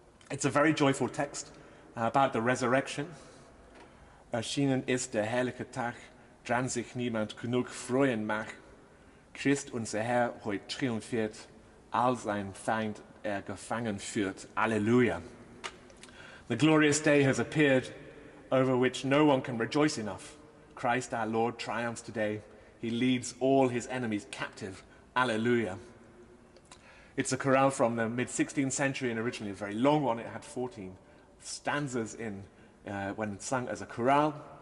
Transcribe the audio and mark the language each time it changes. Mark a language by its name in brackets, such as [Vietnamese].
[English] It's a very joyful text about the resurrection. [German] Erschienen ist der herrliche Tag, dran sich niemand genug freuen mag. Christ unser Herr heut triumphiert, all sein Feind gefangen führt. Alleluia. [English] The glorious day has appeared, over which no one can rejoice enough. Christ our Lord triumphs today. He leads all his enemies captive. Alleluia. It's a chorale from the mid-16th century and originally a very long one. It had 14 stanzas when sung as a chorale.